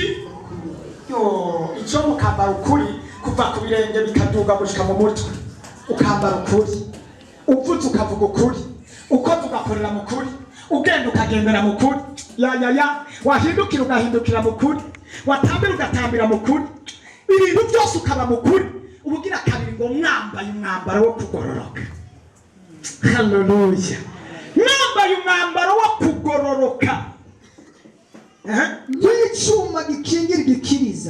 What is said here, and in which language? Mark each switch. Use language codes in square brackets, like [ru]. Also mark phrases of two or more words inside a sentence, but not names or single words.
[rn] Icyo mukambara ukuri kuva ku birenge bikaduga gushika mu mutwe. Ukambara ukuri. Uvuze ukavuga ukuri. Ukoze ugakorera mu kuri. Ugenda ukagendera mu kuri. Wahindukira ugahindukira mu kuri. Watambira ugatambira mu kuri. Ibintu byose ukaba mu kuri. Ubugira kabiri ngo mwambaye umwambaro wo kugororoka. Haleluya. Mwambaye umwambaro wo kugororoka. Nk'icyuma gikingira igikiriza.